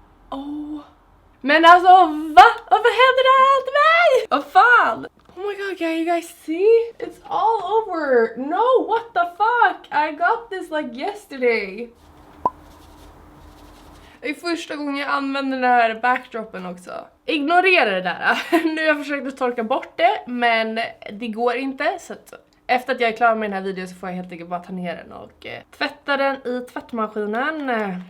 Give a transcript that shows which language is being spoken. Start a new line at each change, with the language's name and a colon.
Swedish: Oh. Men alltså, va? Varför händer det här till mig? Vad fan?
English: Oh my god, can you guys see? It's all over. No, what the fuck? I got this like yesterday.
Swedish: Det är första gången jag använder den här backdropen också. Ignorera det där. Nu har jag försökt att torka bort det, men det går inte. Så att efter att jag är klar med den här videon så får jag helt enkelt bara ta ner den och tvätta den i tvättmaskinen.